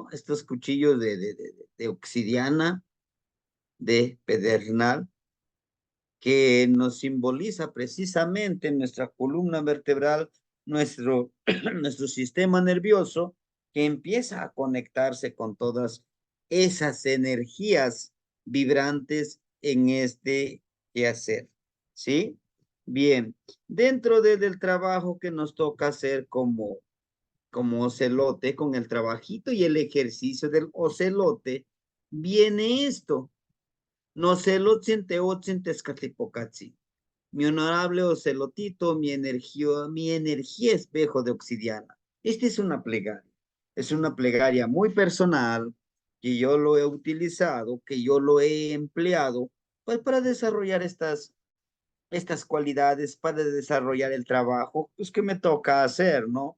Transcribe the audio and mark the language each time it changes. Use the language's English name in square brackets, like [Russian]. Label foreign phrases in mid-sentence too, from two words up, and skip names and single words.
[Spanish] Estos cuchillos de obsidiana, de pedernal, que nos simboliza precisamente nuestra columna vertebral, nuestro, nuestro sistema nervioso, que empieza a conectarse con todas esas energías vibrantes en este quehacer, ¿sí? Bien, dentro del trabajo que nos toca hacer como ocelote, con el trabajito y el ejercicio del ocelote, viene esto. [Nahuatl languages] No celotzin teotzin tezcatlipocatzin. [Spanish] Mi honorable ocelotito, mi energía espejo de obsidiana. Esta es una plegaria. Es una plegaria muy personal que yo lo he utilizado, que yo lo he empleado, pues para desarrollar estas cualidades, para desarrollar el trabajo, pues que me toca hacer, ¿no?